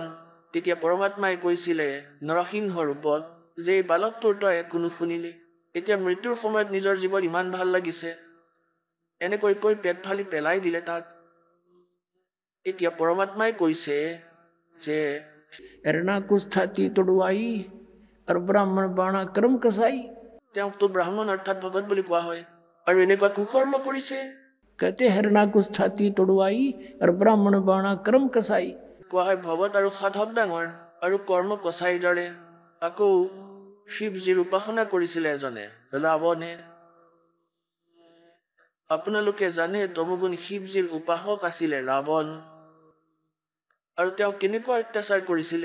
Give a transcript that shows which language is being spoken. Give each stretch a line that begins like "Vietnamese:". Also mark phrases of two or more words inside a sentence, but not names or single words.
Assamese: তেতিয়া পৰমাত্মাই কৈছিলে নৰসিংহ ৰূপত যে এই বালকটোৰ তই একো নুশুনিলি, এতিয়া মৃত্যুৰ সময়ত নিজৰ জীৱন ইমান ভাল লাগিছে, এনেকৈ কৈ পেট ফালি পেলাই দিলে তাক। এতিয়া পৰমাত্মাই কৈছে যে
Hindi: एरना कुछ छाती तोड़वाई और ब्राह्मण बाणा कर्म कसाई।
Assamese: তেওঁকতো ব্ৰাহ্মণ অৰ্থাৎ ভগত বুলি কোৱা হয়, আৰু এনেকুৱা কুকৰ্ম কৰিছে।
Hindi: कहते हरना कुछ छाती तोड़वाई और ब्राह्मण बाणा कर्म कसाई।
Assamese: কোৱা হয় ভগত আৰু সাধক ডাঙৰ আৰু কৰ্ম কচাইৰ দৰে। আকৌ শিৱজীৰ উপাসনা কৰিছিলে এজনে, ৰাৱণে। আপোনালোকে জানে তমগুণ শিৱজীৰ উপাসক আছিলে ৰাৱণ। আৰু তেওঁ কেনেকুৱা অত্যাচাৰ কৰিছিলে?